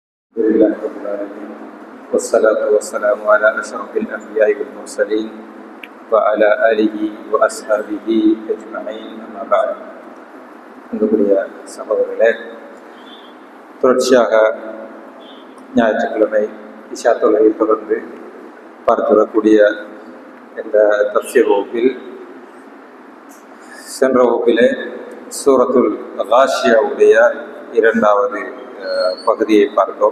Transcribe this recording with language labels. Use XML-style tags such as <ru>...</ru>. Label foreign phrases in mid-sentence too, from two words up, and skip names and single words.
<ar>لله رب العالمين والصلاة والسلام على أشرف الأنبياء والمرسلين وعلى آله وأصحابه أجمعين أما بعد.</ar> <ta>அன்புடைய சகோதரர்களே, தொடர்ச்சியாக ஞாயிற்றுக்கிழமை இஷா தொழுகையை தொடர்ந்து பார்த்து வரக்கூடிய இந்த தஃப்சீர் வகுப்பில் சென்ற வகுப்பிலே சூரத்துல் காஷியாவுடைய இரண்டாவது பகுதியை பார்த்தோம்.</ta>